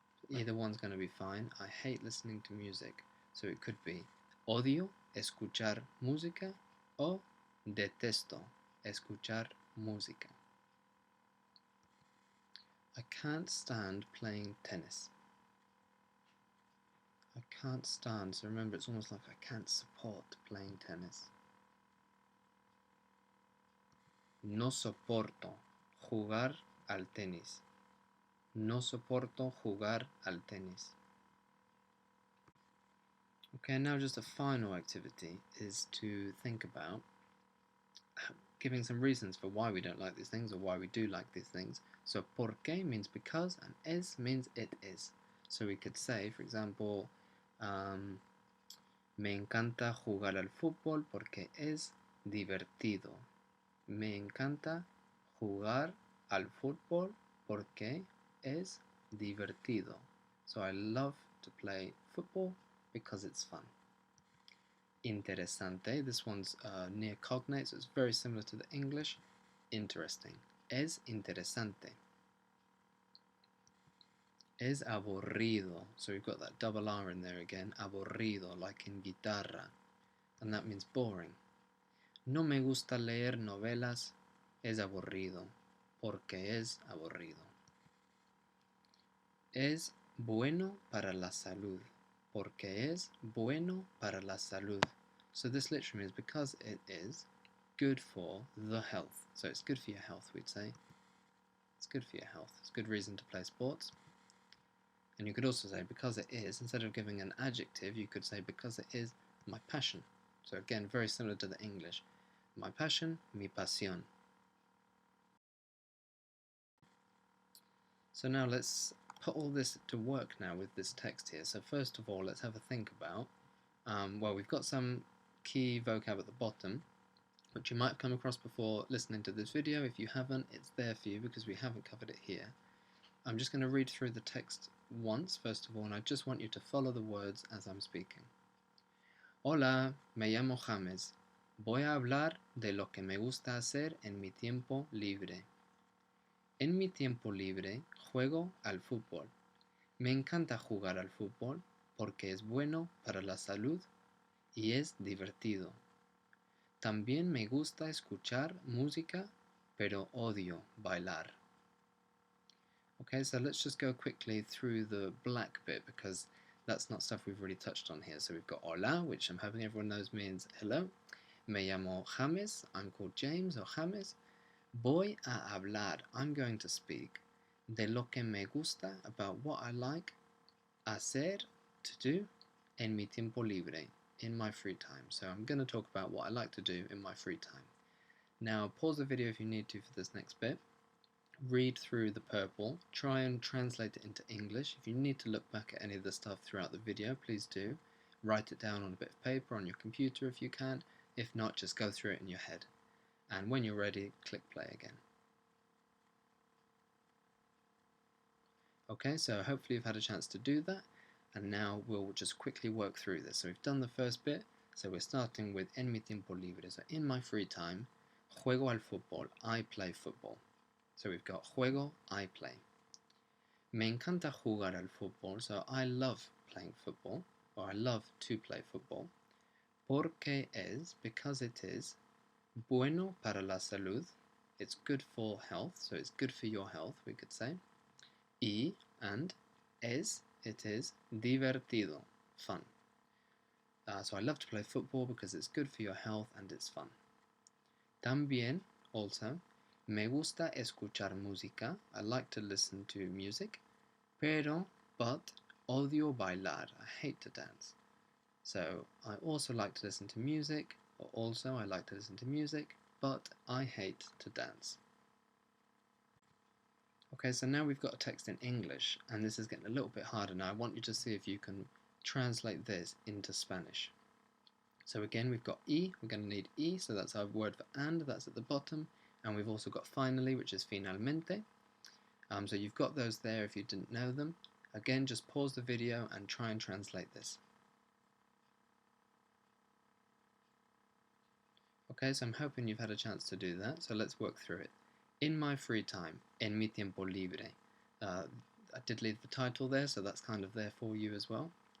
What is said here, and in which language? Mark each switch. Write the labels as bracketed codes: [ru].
[en] Either one's going to be fine. I hate listening to music. So it could be [es] odio escuchar música o detesto escuchar música. [en] I can't stand playing tennis. I can't stand, so remember it's almost like I can't support playing tennis. [es] No soporto jugar al tenis. No soporto jugar al tenis. [en] Okay, now just a final activity is to think about giving some reasons for why we don't like these things or why we do like these things. So por qué means because and es means it is. So we could say, for example, [es] me encanta jugar al fútbol porque es divertido. Me encanta jugar al fútbol porque es divertido. [en] So I love to play football because it's fun. Interesante, this one's near cognate, so it's very similar to the English. Interesting. [es] Es interesante. Es aburrido. [en] So we've got that double R in there again. Aburrido, like in guitarra. And that means boring. [es] No me gusta leer novelas. Es aburrido. Porque es aburrido. Es bueno para la salud. Porque es bueno para la salud. [en] So this literally means because it is good for the health. So it's good for your health, we'd say. It's good for your health. It's a good reason to play sports. And you could also say because it is, instead of giving an adjective, you could say because it is my passion. So again, very similar to the English. My passion, [es] mi pasión. [en] So now let's put all this to work now with this text here. So first of all, let's have a think about, well, we've got some key vocab at the bottom, which you might have come across before listening to this video. If you haven't, it's there for you because we haven't covered it here. I'm just going to read through the text once, first of all, and I just want you to follow the words as I'm speaking. [es] Hola, me llamo James. Voy a hablar de lo que me gusta hacer en mi tiempo libre. En mi tiempo libre juego al fútbol. Me encanta jugar al fútbol porque es bueno para la salud y es divertido. También me gusta escuchar música, pero odio bailar. [en] Okay, so let's just go quickly through the black bit because that's not stuff we've really touched on here. So we've got hola, which I'm hoping everyone knows means hello. [es] Me llamo James, [en] I'm called James or James. [es] Voy a hablar, [en] I'm going to speak. [es] De lo que me gusta, [en] about what I like. Hacer, to do. [es] En mi tiempo libre, [en] in my free time. So I'm going to talk about what I like to do in my free time. Now pause the video if you need to for this next bit. Read through the purple, try and translate it into English. If you need to look back at any of the stuff throughout the video, please do. Write it down on a bit of paper on your computer if you can. If not, just go through it in your head. And when you're ready, click play again. Okay, so hopefully you've had a chance to do that. And now we'll just quickly work through this. So we've done the first bit. So we're starting with [es] en mi tiempo libre. [en] So in my free time, [es] juego al fútbol. [en] I play football. So we've got juego, I play. [es] Me encanta jugar al fútbol. [en] So I love playing football, or I love to play football. [es] Porque es, [en] because it is, [es] bueno para la salud. [en] It's good for health, so it's good for your health, we could say. Y, and, es, it is, divertido, fun. So I love to play football because it's good for your health and it's fun. [es] También, also, me gusta escuchar música. [en] I like to listen to music. But, [es] odio bailar. [en] I hate to dance. So, I also like to listen to music, or also I like to listen to music, but I hate to dance. Okay, so now we've got a text in English, and this is getting a little bit harder now. I want you to see if you can translate this into Spanish. So again, we've got y, we're going to need y, so that's our word for and, that's at the bottom, and we've also got finally, which is finalmente. So you've got those there if you didn't know them. Again, just pause the video and try and translate this. Okay, so I'm hoping you've had a chance to do that, so let's work through it. In my free time, [es] en mi tiempo libre. [en] I did leave the title there, so that's kind of there for you as well.